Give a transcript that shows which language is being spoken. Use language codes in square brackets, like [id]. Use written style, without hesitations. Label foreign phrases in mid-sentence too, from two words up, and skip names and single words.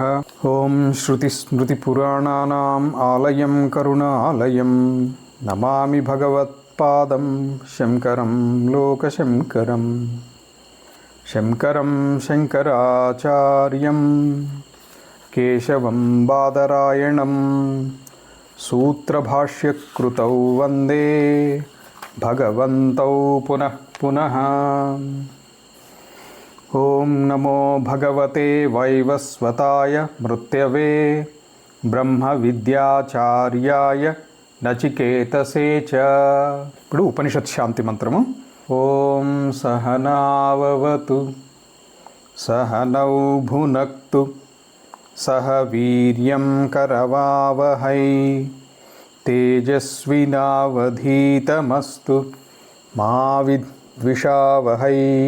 [sa] ओम श्रुतिस्मृतिपुराणानाम् आलयं करुणालयं नमामि भगवत्पादं शङ्करं लोकशङ्करं शङ्करं शङ्कराचार्यं केशवं बादरायणं सूत्रभाष्यकृतौ वन्दे भगवन्तौ पुनः पुनः। ॐ नमो भगवते वैवस्वताय मृत्यवे ब्रह्मविद्याचार्याय नचिकेतसे च। [te] ఇప్పుడు ఉపనిషత్ శాంతి మంత్రము. [sa] ఓం సహనావవతు సహనౌ భునక్తు సహ వీర్యం కరవావహై తేజస్వినావధీతమస్తు మా విద్విషావహై.